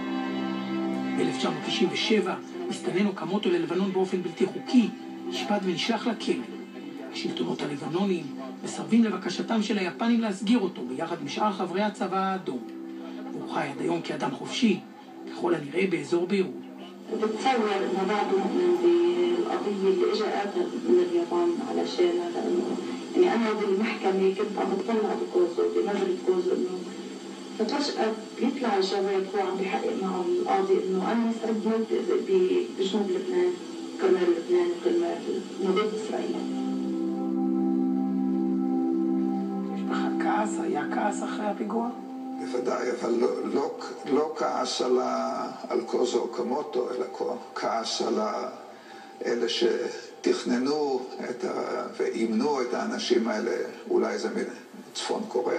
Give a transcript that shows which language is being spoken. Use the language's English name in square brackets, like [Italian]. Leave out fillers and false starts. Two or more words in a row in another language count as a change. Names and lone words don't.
[Hebrew] ב-1997 מסתנן אוקמוטו ללבנון באופן בלתי חוקי, נשפט ונשלח לכלא. השלטונות הלבנונים מסרבים לבקשתם של היפנים להסגיר אותו ביחד עם שאר חברי הצבא האדום. והוא חי עד היום כאדם חופשי, ככל הנראה באזור ביירות. [Arabic] بتصور انه بعده مؤمن بالقضيه اللي اجت من اليابان علشان لانه يعني انا بالمحكمه كنت عم بطلع بكوزو بنظره كوزو انه ففجاه بيطلع الجواب هو عم بيحقق مع القاضي انه انا مستعد موت بجنوب لبنان كرمال لبنان وكرمال مضاد اسرائيل. [Hebrew] יש בך כעס? היה כעס אחרי הפיגוע? בוודאי, אבל לא כעס על קוזו אוקמוטו, אלא כעס על אלה תכננו ואימנו את האנשים האלה, אולי זה מצפון קוריאה.